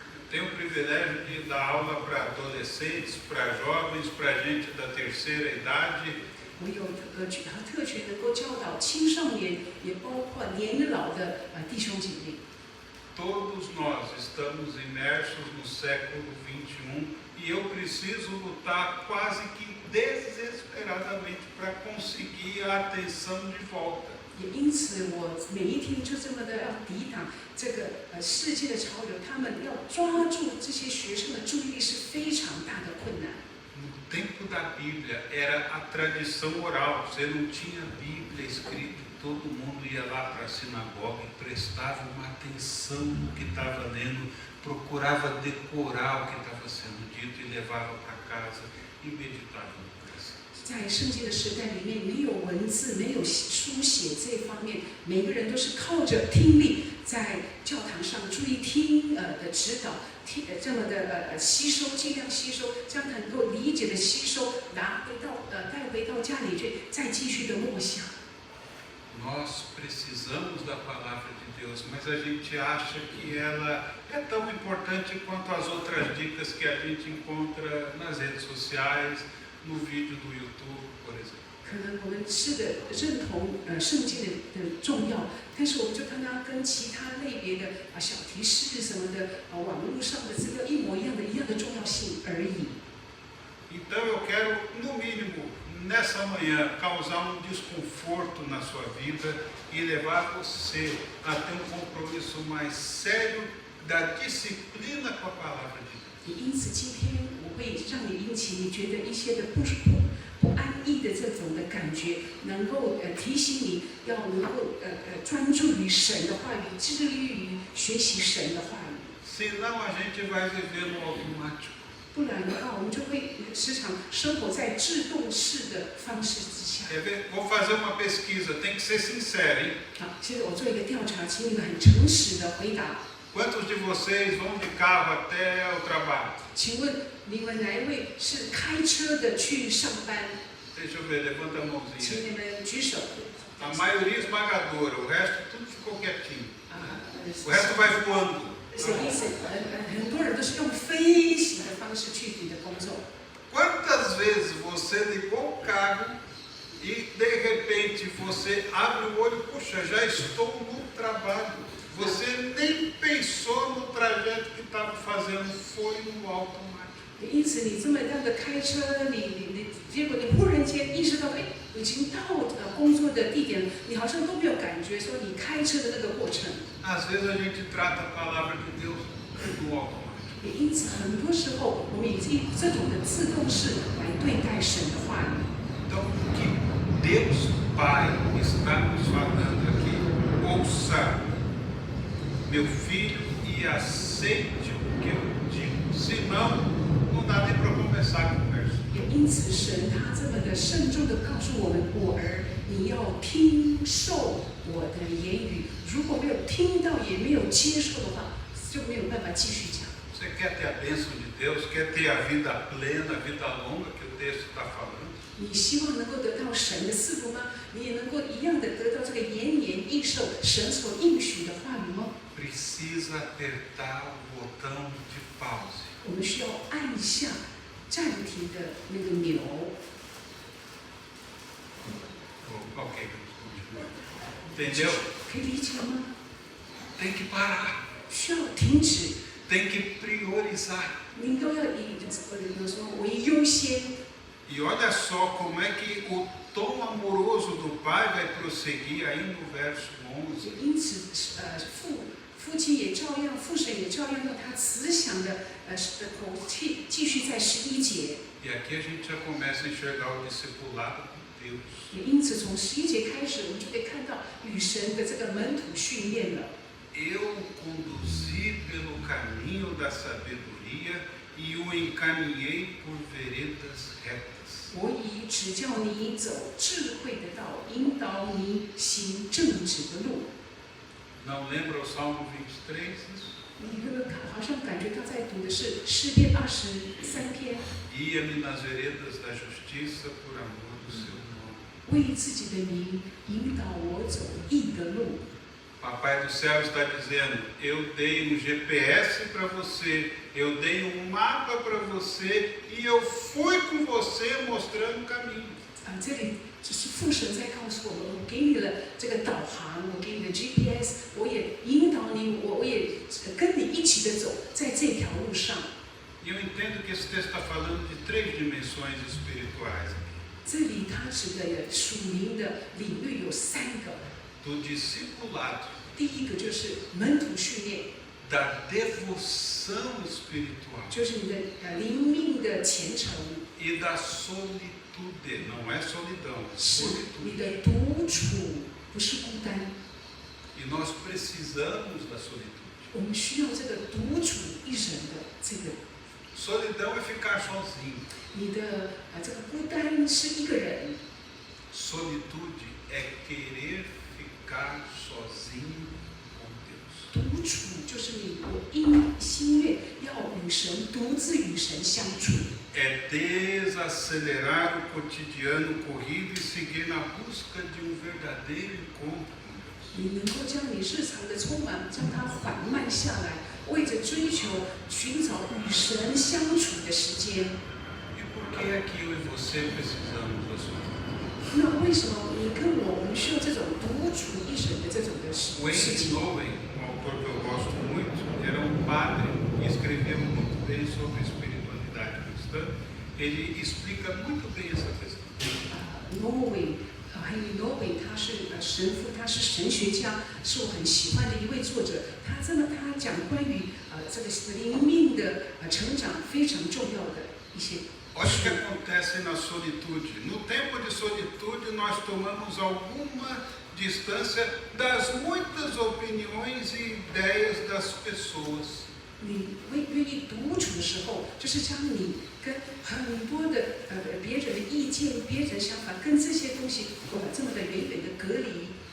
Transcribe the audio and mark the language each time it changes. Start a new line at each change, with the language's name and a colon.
Portuguese: Tenho o privilégio de dar aula para adolescentes, para jovens, para gente da terceira idade.
Chinese: 我有特权能够教导青少年，也包括年老的弟兄姐妹。
Portuguese: Todos nós estamos imersos no século 21 e eu preciso lutar quase que desesperadamente para conseguir a atenção de volta.
Chinese: 也因此，我每一天就这么的要抵挡这个世界的潮流，他们要抓住这些学生的注意力是非常大的困难。
Portuguese: No tempo da Bíblia era a tradição oral, você não tinha Bíblia escrita, todo mundo ia lá para a sinagoga e prestava uma atenção no que estava lendo, procurava decorar o que estava sendo dito e levava para casa e meditava no coração.
Chinese: 在圣经的时代里面，没有文字，没有书写这方面，每个人都是靠着听力，在教堂上注意听的指导，这么的吸收，尽量吸收，这样能够理解的吸收，带回到家里去，再继续的默想。
Portuguese: Nós precisamos da palavra de Deus, mas a gente acha que ela é tão importante quanto as outras dicas que a gente encontra nas redes sociais, no vídeo do YouTube, por exemplo.
Chinese: 可能我们是的认同圣经的重要，但是我们就看它跟其他类别的小提示什么的网络上的资料一模一样的重要性而已。
Portuguese: Então eu quero, no mínimo, nessa manhã, causar um desconforto na sua vida e levar você a ter um compromisso mais sério da disciplina com a palavra de Deus.
Chinese: 也因此，今天我会让你引起你觉得一些的不安逸的这种的感觉，能够提醒你要能够专注于神的话语，致力于学习神的话语。
Portuguese: Senão a gente vai viver no automático.
Chinese: 不然的话，我们就会时常生活在制动式的方式之下。
Portuguese: Quer ver? Vou fazer uma pesquisa, tem que ser sincero, hein?
Chinese: 好，现在我做一个调查，请你们很诚实的回答。
Portuguese: Quantos de vocês vão de carro até o trabalho?
Chinese: 请问你们哪一位是开车的去上班？
Portuguese: Deixa eu ver, levanta a
Chinese: 请
Portuguese: mãozinha.
Chinese: 你们举手。
Portuguese: A maioria esmagadora, o resto tudo ficou quietinho. 啊， O resto vai voando.
Chinese: 什么意思？很多人都是用飞行的方式去你的工作。
Portuguese: Quantas vezes você ligou o carro e de repente você abre o olho, puxa, já estou no trabalho. Você nem pensou no trajeto que estava fazendo, foi no automático.
Chinese: 因此，你这么样的开车，结果你忽然间意识到，哎，已经到工作的地点了，你好像都没有感觉说你开车的那个过程。
Portuguese: Às vezes a gente trata a palavra de Deus no automático.
Chinese: 也因此，很多时候我们以这种的自动式来对待神的话语。
Portuguese: Então, o que Deus Pai está nos falando aqui, ouça, meu filho, e aceite o que eu digo. Senão, não dá nem para começar a conversa.
Chinese: 也因此，神他这么的慎重的告诉我们：我儿，你要听受我的言语。如果没有听到，也没有接受的话，就没有办法继续讲。
Portuguese: Você quer ter a bênção de Deus, quer ter a vida plena, a vida longa que o texto está falando?
Chinese: 你希望能够得到神的赐福吗？你也能够一样的得到这个延年益寿神所应许的话语吗？
Portuguese: Precisa apertar o botão de pause.
Chinese: 我们需要按下暂停的那个钮。
Portuguese: Ok, vamos continuar. Entendeu?
Chinese: 可以理解吗？
Portuguese: Tem que parar,
Chinese: 需要停止，
Portuguese: tem que priorizar.
Chinese: 您都要以比如说为优先。
Portuguese: E olha só como é que o tom amoroso do pai vai prosseguir aí no verso 11.
Chinese: 因此，父亲也照样，父神也照样用他慈祥的口气，继续在11节。
Portuguese: E aqui a gente já começa a enxergar o discipulado com Deus.
Chinese: 也因此，从11节开始，我们就可以看到与神的这个门徒训练了。
Portuguese: Eu o conduzi pelo caminho da sabedoria e o encaminhei por veredas retas.
Chinese: 我已指教你走智慧的道，引导你行正直的路。
Portuguese: Não lembra o Salmo 23? Isso?
Chinese: 你有没有好像感觉他在读的是诗篇23篇，
Portuguese: Guia-me nas veredas da justiça por amor do seu nome.
Chinese: 为自己的名引导我走义的路。
Portuguese: Papai do céu está dizendo, eu dei um GPS para você, eu dei um mapa para você e eu fui com você mostrando o caminho.
Chinese: 这里只是父神在告诉我们，我给你了这个导航，我给你的 GPS， 我也引导你，我也跟你一起的走在这条路上。
Portuguese: E eu entendo que esse texto está falando de 3 dimensões espirituais.
Chinese: 这里他指的属灵的领域有3个，
Portuguese: Do discipulado,
Chinese: 第一个就是门徒训练，
Portuguese: da devoção espiritual
Chinese: 就是你的灵命的虔诚，
Portuguese: e da solitude. Não é solidão, é
Chinese: 是你
Portuguese: solitude.
Chinese: 的独处，不是孤单。
Portuguese: E nós precisamos da solitude.
Chinese: 我们需要这个独处一人的这个，
Portuguese: Solidão é ficar sozinho.
Chinese: 你的这个孤单是一个人，
Portuguese: Solitude é querer ficar sozinho com Deus.
Chinese: 独处就是你我因心愿要与神独自与神相处，
Portuguese: É desacelerar o cotidiano corrido e seguir na busca de um verdadeiro encontro com Deus.
Chinese: 你能够将你日常的匆忙将它缓慢下来，为着追求寻找与神相处的时间。
Portuguese: E por que é que eu e você precisamos da solitude?
Chinese: 那为什么你跟我们需要这种独处一人的这种的事
Portuguese: Wayne
Chinese: 情？
Portuguese: Nowen, um autor que eu gosto muito, era um padre e escrevia muito bem sobre a espiritualidade cristã. Ele explica muito bem essa questão.
Chinese: Henry Nowen 他是神父，他是神学家，是我很喜欢的一位作者。他讲关于这个灵命的成长非常重要的一些。
Portuguese: Olha o que acontece na solitude. No tempo de solitude, nós tomamos alguma distância das muitas opiniões e ideias das pessoas.
Chinese: 你愿意独处的时候，就是将你跟很多的别人的意见、别人的想法，跟这些东西这么的远远的隔离。